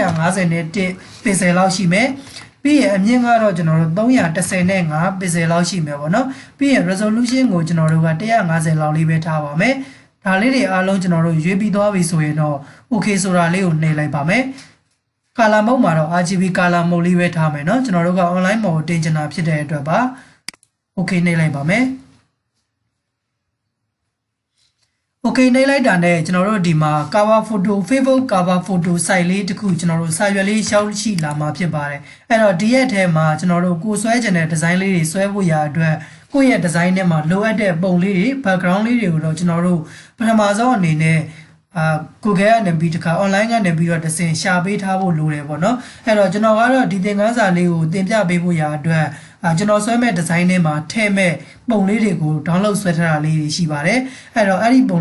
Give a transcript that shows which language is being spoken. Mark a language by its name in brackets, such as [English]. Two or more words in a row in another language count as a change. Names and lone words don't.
[Burmese] 851 pixel လောက်ရှိမယ်ပြီးရင်အမြင့်ကတော့ကျွန်တော်တို့315 pixel လောက်ရှိမယ်ပေါ့နော်ပြီးရင် resolution ကိုကျွန်တော်တို့က150လောက်လေးပဲထားပါမယ်ဒါလေးတွေအားလုံးကျွန်တော်တို့ရွေးပြီးသွားပြီဆိုရင်တော့ okay ဆိုတာလေးကိုနှိပ်လိုက်ပါမယ် [English] color mode [Burmese] မှာတော့ [English] RGB color mode [Burmese] လေးပဲထားမယ်เนาะကျွန်တော်တို့က [English] online mode [Burmese] ကိုတင်ချင်တာဖြစ်တဲ့အတွက်ပါ okay နှိပ်လိုက်ပါမယ် okay နှိပ်လိုက်တာနဲ့ကျွန်တော်တို့ဒီမှာ [English] cover photo Facebook cover photo site [Burmese] လေးတစ်ခုကျွန်တော်တို့စာရွက်လေးရှောက်ရှိလာမှာဖြစ်ပါတယ်အဲ့တော့ဒီရက်ထဲမှာကျွန်တော်တို့ကိုဆွဲချင်တဲ့ design လေးတွေဆွဲဖို့ရအတွက်ကိုယ့်ရဲ့ design ထဲမှာလိုအပ်တဲ့ပုံလေးတွေ background လေးတွေကိုတော့ကျွန်တော်တို့ပထမဆုံးအနေနဲ့Google ကနေပြီးတခါ online ကနေ ပြီးတော့တဆင့်ရှာပေးထားဖို့လိုတယ်ပေါ့နော်အဲ့တော့ကျွန်တော်ကတော့ဒီသင်ခန်းစာလေးကိုတင်ပြပေးဖို့ရအတွက်ကျွန်တော်ဆွဲမဲ့ design ထဲမှာထည့်မဲ့ပုံလေးတွေကို download ဆွဲထားတာလေးတွေရှိပါတယ်အဲ့တော့အဲ့ဒီပုံ